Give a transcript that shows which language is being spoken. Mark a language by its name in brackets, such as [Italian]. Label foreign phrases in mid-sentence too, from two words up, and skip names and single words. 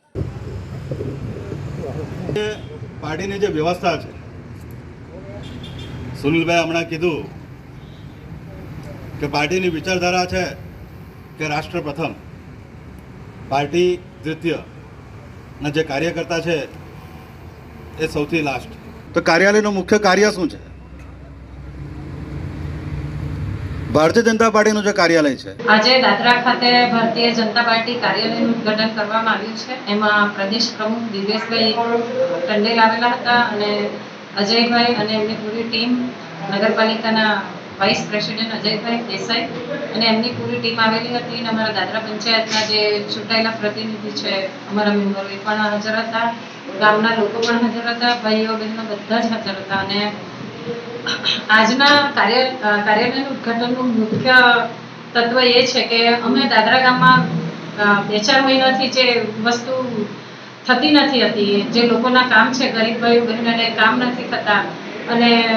[Hindi] पार्टी ने जो व्यवस्था है, सुनील भाई हमने कीधु कि पार्टी की विचारधारा है कि राष्ट्र प्रथम, पार्टी द्वितीय, ने जे कार्यकर्ता है ये [Gujarati] સૌથી લાસ્ટ। [Hindi] तो कार्यालय मुख्य कार्य शू है? भारतीय जनता पार्टी जो कार्यालय है, [Gujarati] આજ દાદરા ખાતે ભારતીય જનતા પાર્ટી કાર્યાલય ઉદ્ઘાટન કરવામાં આવ્યું છે। એમાં પ્રદેશ પ્રમુખ દિવેશભાઈ ટંડેલ આવેલા હતા અને અજયભાઈ અને એમની પૂરી ટીમ, નગરપાલિકાના [English] vice president [Gujarati] અજયભાઈ દેસાઈ અને એમની પૂરી ટીમ આવેલી હતી અને અમારા દાદરા પંચાયતના જે ચૂંટાયેલા પ્રતિનિધિ છે, અમારા મેમ્બરો એ પણ હાજર હતા, ગામના લોકો પણ હાજર હતા, ભાઈઓ બહેનો બધા જ હાજર હતા। अने આજના કાર્યાલયનું ઉદ્ઘાટનનું મુખ્ય તત્વ એ છે કે અમે દાદરા ગામમાં 2-4 મહિનાથી જે વસ્તુ થતી નથી હતી, જે લોકોના કામ છે, ગરીબ ભાઈઓ બહેનોને કામ નથી થતા અને